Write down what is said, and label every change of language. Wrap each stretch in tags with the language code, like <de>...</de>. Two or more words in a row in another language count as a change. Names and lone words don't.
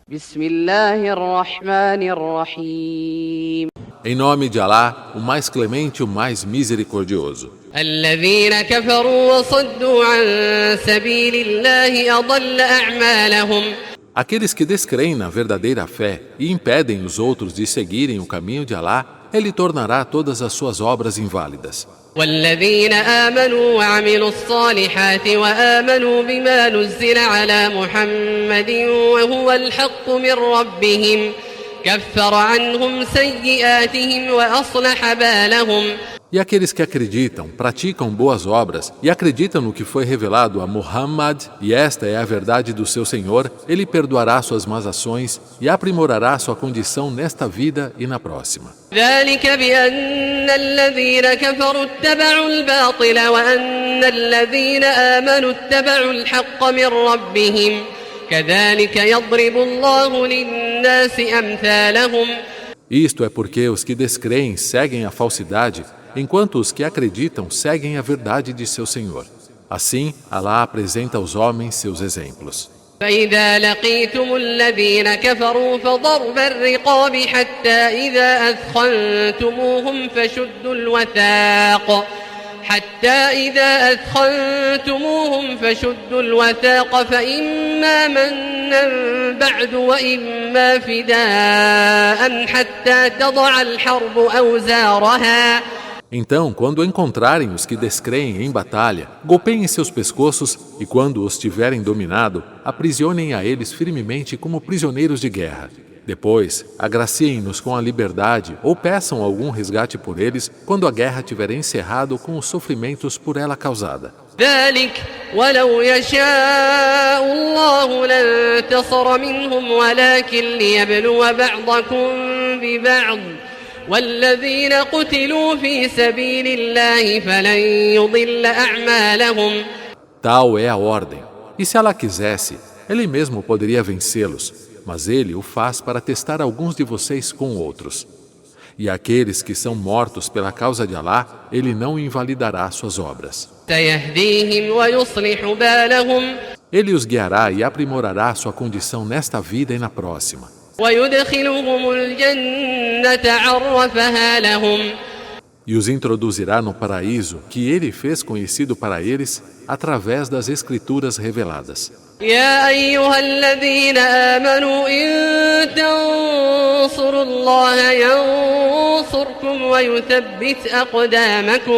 <ar>بسم الله الرحمن الرحيم.</ar> <pt>Em nome de Alá, o mais clemente, o mais misericordioso.</pt> <ar>الذين كفروا وصدوا عن سبيل الله أضل أعمالهم.</ar> <pt>Aqueles que descreem na verdadeira fé e impedem os outros de seguirem o caminho de Alá, Ele tornará todas as suas obras inválidas.</pt> <ar>والذين آمنوا وعملوا الصالحات وآمنوا بما نزل على محمد وهو الحق من ربهم كفر عنهم سيئاتهم وأصلح بالهم.</ar> <pt>E aqueles que acreditam, praticam boas obras e acreditam no que foi revelado a Muhammad, e esta é a verdade do seu Senhor, Ele perdoará suas más ações e aprimorará sua condição nesta vida e na próxima.</pt> <ar>ذلك بأن الذين كفروا اتبعوا الباطل وأن الذين آمنوا اتبعوا الحق من ربهم كذلك يضرب الله للناس أمثالهم.</ar> <pt>Isto é porque os que descreem seguem a falsidade, enquanto os que acreditam seguem a verdade de seu Senhor. Assim, Alá apresenta aos homens seus exemplos.</pt> <ar>فإذا لقيتم الذين كفروا فضرب الرقاب حتى إذا أثخنتموهم فشدوا الوثاق فإما منا بعد وإما فداء حتى تضع الحرب أوزارها.</ar> <pt>Então, quando encontrarem os que descreem em batalha, golpeiem seus pescoços e, quando os tiverem dominado, aprisionem a eles firmemente como prisioneiros de guerra. Depois, agraciem-nos com a liberdade ou peçam algum resgate por eles quando a guerra tiver encerrado com os sofrimentos por ela causada.</pt> <ar>ذلك ولو يشاء الله لانتصر منهم ولكن ليبلو بعضكم ببعض والذين قتلوا في سبيل الله فلن يضل أعمالهم.</ar> <pt>Tal é a ordem. E se Allah quisesse, Ele mesmo poderia vencê-los, mas Ele o faz para testar alguns de vocês com outros. E aqueles que são mortos pela causa de Alá, Ele não invalidará suas obras.</pt> <ar>سيهديهم ويصلح بالهم.</ar> <pt>Ele os guiará e aprimorará sua condição nesta vida e na próxima.</pt> <ar>ويدخلهم الجنة عرفها لهم.</ar> <pt>E os introduzirá no paraíso que Ele fez conhecido para eles através das Escrituras reveladas.</pt> <ar>يا أيها الذين آمنوا إن تنصروا الله ينصركم ويثبت أقدامكم.</ar>